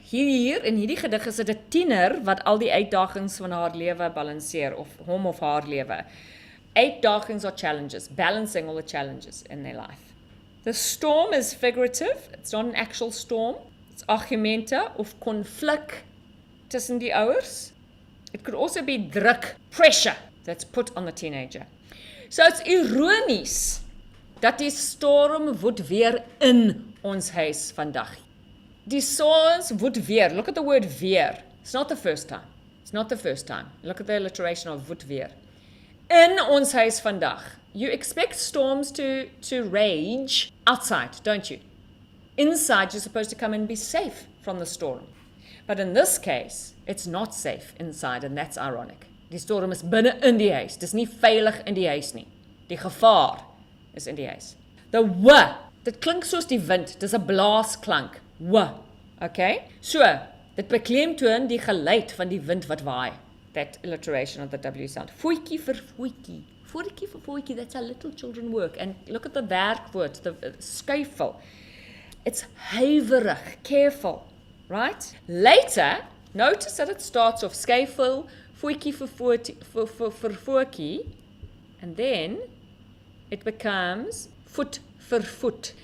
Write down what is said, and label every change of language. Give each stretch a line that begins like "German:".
Afrikaans: Hier in hierdie gedig is dit 'n tiener wat al die uitdagings van haar lewe balanseer, of hom of haar lewe.
English: Uitdagings are challenges, balancing all the challenges in their life. The storm is figurative. It's not an actual storm. It's argumente of konflik tussen die ouers. It could also be druk, pressure that's put on the teenager.
Afrikaans: So it's ironies dat die storm woed weer in ons huis vandag.
English: Die storm woed weer. Look at the word weer. It's not the first time. It's not the first time.
Afrikaans: Look at the alliteration of woed weer. In ons huis vandag.
English: You expect storms to rage outside, don't you? Inside, you're supposed to come and be safe from the storm. But in this case, it's not safe inside, and that's ironic.
Afrikaans: Die storm is binne in die huis. Dis nie veilig in die huis nie. Die gevaar is in die huis. The w, dit klink soos die wind. Dis 'n blaasklank. W. Okay? So, dit beklemtoon die geluid van die wind wat waai.
English: That alliteration of the W sound. Voetjie vir voetjie. Voetjie vir voetjie, that's how little children work. And look at the werkwoord, the skuifel. It's huiverig, careful, right? Later, notice that it starts off skuifel, voetjie vir voetjie, and then it becomes foot for foot.